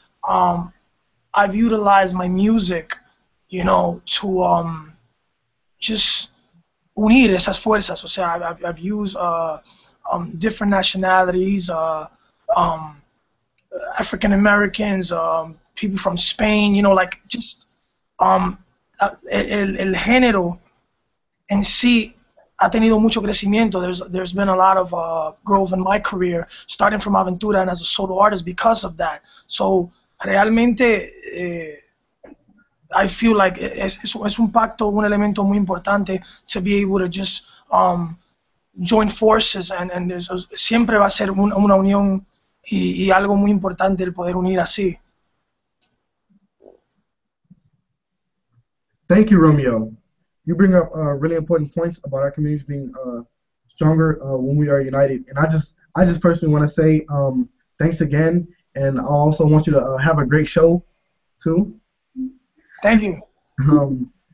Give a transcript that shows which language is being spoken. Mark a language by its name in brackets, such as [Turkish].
[English] I've utilized my music, to just [Spanish] unir esas fuerzas. O sea, [English] I've used different nationalities, African Americans, people from Spain, like just [Spanish] el género en sí ha tenido mucho crecimiento. [English] There's been a lot of growth in my career, starting from Aventura and as a solo artist because of that. So [Spanish] realmente [English] I feel like [Spanish] es un pacto, un elemento muy importante [English] to be able to just join forces, and [Spanish] siempre va a ser una unión y algo muy importante el poder unir así. [English] Thank you, Romeo. You bring up really important points about our communities being stronger when we are united. And I just personally want to say thanks again, and I also want you to have a great show too. Thank you.